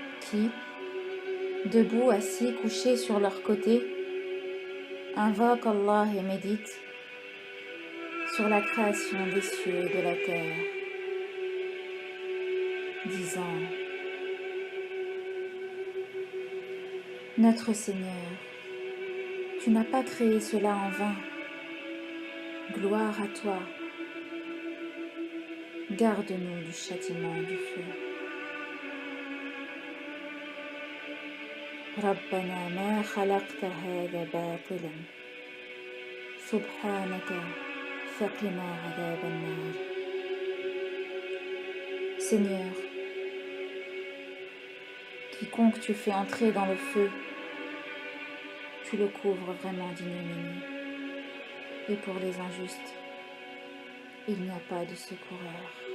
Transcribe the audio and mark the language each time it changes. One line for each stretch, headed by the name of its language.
French: qui, debout, assis, couchés sur leur côté, invoquent Allah et méditent sur la création des cieux et de la terre, disant: Notre Seigneur, tu n'as pas créé cela en vain. Gloire à toi. Garde-nous du châtiment du feu.
Arabic: ربنا ما خلقت هذا باطلا سبحانك فقنا عذاب النار.
French: Seigneur, quiconque tu fais entrer dans le feu, tu le couvres vraiment d'ignominie. Et pour les injustes, il n'y a pas de secoureur.